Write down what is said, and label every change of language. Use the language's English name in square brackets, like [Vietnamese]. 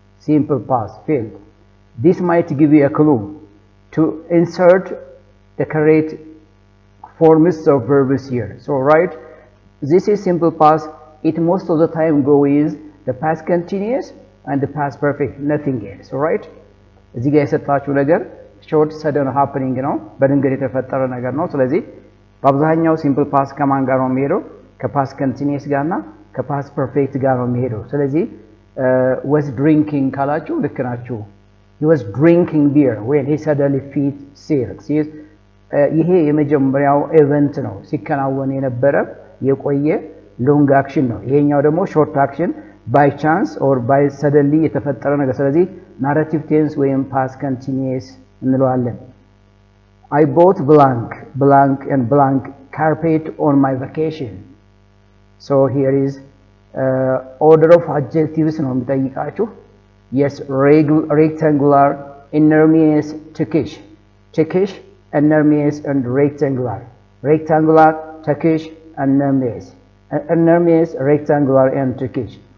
[English] Simple past failed. This might give you a clue to insert the correct forms of verbs here. So right, this is simple past. It most of the time go with the past continuous and the past perfect, nothing else, right? [Amharic] እዚህ ጋር የሰጣችሁ ነገር [English] ሾርት ሰደን ሃፕኒንግ [Amharic] ነው፣ በድንገት የተፈጠረ ነገር ነው። ስለዚህ በአብዛኛው ሲምፕል ፓስት ከማን ጋር ነው የሚሄደው? ከፓስት ኮንቲኒየስ ጋርና ከፓስት ፐርፌክት ጋር ነው የሚሄደው። ስለዚህ was drinking ካላችሁ ልክ ናችሁ። [English] he was drinking beer when he suddenly fell sick። [Amharic] ይሄ የመጀመሪያው ኢቨንት ነው፣ ሲከናወን የነበረ የቆየ ሎንግ አክሽን ነው። ይሄኛው ደግሞ ሾርት አክሽን [English] by chance or by suddenly [Amharic] የተፈጠረ ነገር። ስለዚህ narrative tense ወይም past continuous እንለዋለን። [English] I bought blank and blank carpet on my vacation. So here is order of adjectives [Amharic] ነው የሚጠይቃችሁ። [English] Yes, rectangular, enormous, Turkish, enormous and rectangular, Turkish, enormous, rectangular and Turkish.